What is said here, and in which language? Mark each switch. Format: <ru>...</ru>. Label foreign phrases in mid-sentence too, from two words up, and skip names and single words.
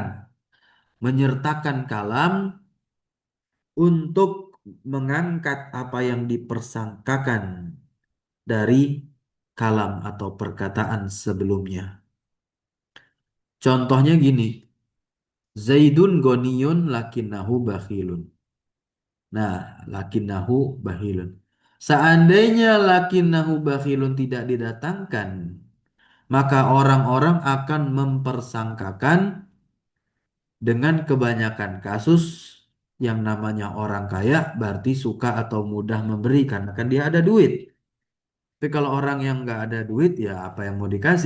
<id>Menyertakan kalam untuk mengangkat apa yang dipersangkakan dari kalam atau perkataan sebelumnya. Contohnya gini,</id> <ar>Zaidun goniyun lakinnahu bakhilun.</ar> <id>Nah,</id> <ar>lakinnahu bakhilun.</ar> <id>Seandainya</id> <ar>lakinnahu bakhilun</ar> <id>tidak didatangkan, maka orang-orang akan mempersangkakan dengan kebanyakan kasus yang namanya orang kaya berarti suka atau mudah memberi karena kan dia ada duit. Tapi kalau orang yang nggak ada duit ya apa yang mau dikasih.</id>